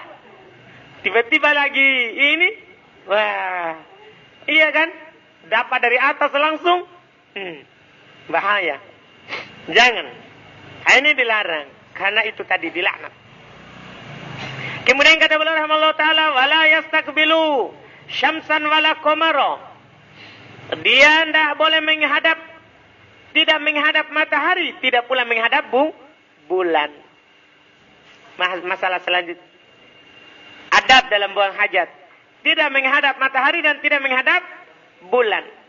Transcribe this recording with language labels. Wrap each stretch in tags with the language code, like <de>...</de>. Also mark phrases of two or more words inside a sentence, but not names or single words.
<id>Tiba-tiba lagi ini, wah, iya kan? Dapat dari atas langsung, bahaya. Jangan. Ini dilarang. Karena itu tadi dilaknat. Kemudian kata beliau</id> <ar>رحمه الله تعالى, ولا يستقبل شمسا ولا قمرا.</ar> <id>Dia tidak boleh menghadap, tidak menghadap matahari, tidak pula menghadap bulan. Masalah selanjutnya. Adab dalam buang hajat. Tidak menghadap matahari dan tidak menghadap bulan.</id>